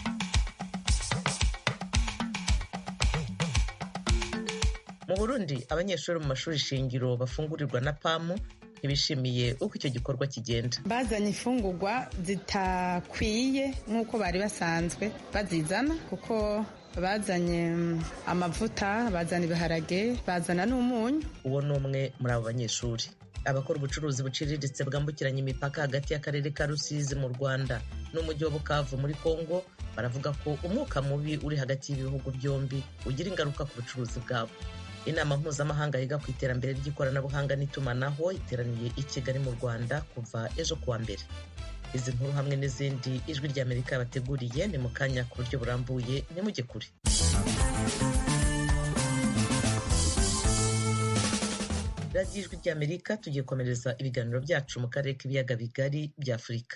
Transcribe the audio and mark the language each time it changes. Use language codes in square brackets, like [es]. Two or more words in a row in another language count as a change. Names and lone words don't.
[rw] Mu Burundi, abanyeshuri mu mashuri shingiro bafungurirwa na PAM ntibishimiye uko icyo gikorwa kigenda. [rn] Bazanye imfungurwa zitakwiye nk'uko bari basanzwe bazizana, kuko bazanye amavuta, bazana ibiharage, bazana n'umunyu. [rw] Uwo ni umwe muri abo banyeshuri. Abakora ubucuruzi buciriritse bwambukiranya imipaka hagati y'akarere ka Rusizi mu Rwanda n'umujyi wa Bukavu muri Kongo baravuga ko umwuka mubi uri hagati y'ibihugu byombi ugira ingaruka ku bucuruzi bwabo. Inama mpuzamahanga yiga ku iterambere ry'ikoranabuhanga n'itumanaho iteraniye i Kigali mu Rwanda kuva ejo kuwa mbere. Izi nkuru hamwe n'izindi ijwi rya Amerika bateguriye ni mu kanya ku buryo burambuye, nimujye kure. Radio ijwi rya Amerika tugiye komereza ibiganiro byacu mu karere k'ibiyaga bigari bya Afurika.